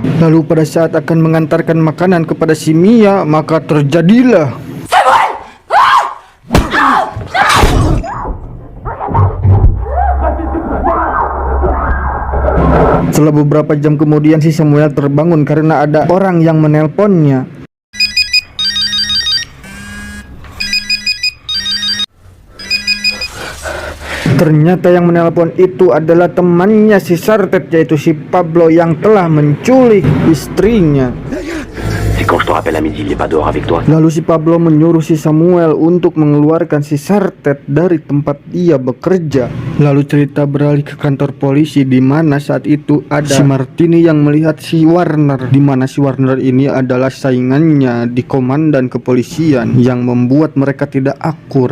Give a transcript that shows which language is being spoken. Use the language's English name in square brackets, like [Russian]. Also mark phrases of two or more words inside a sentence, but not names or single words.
[Indonesian] Lalu pada saat akan mengantarkan makanan kepada si Mia, maka terjadilah setelah beberapa jam kemudian si Samuel terbangun karena ada orang yang menelponnya. Ternyata yang menelpon itu adalah temannya si Sartet, yaitu si Pablo yang telah menculik istrinya. [French] Quand je te rappelle à midi, il est pas dehors avec toi. [Indonesian] Lalu si Pablo menyuruh si Samuel untuk mengeluarkan si Sartet dari tempat dia bekerja. Lalu cerita beralih ke kantor polisi di mana saat itu ada si Martini yang melihat si Warner, di mana si Warner ini adalah saingannya di komandan kepolisian yang membuat mereka tidak akur.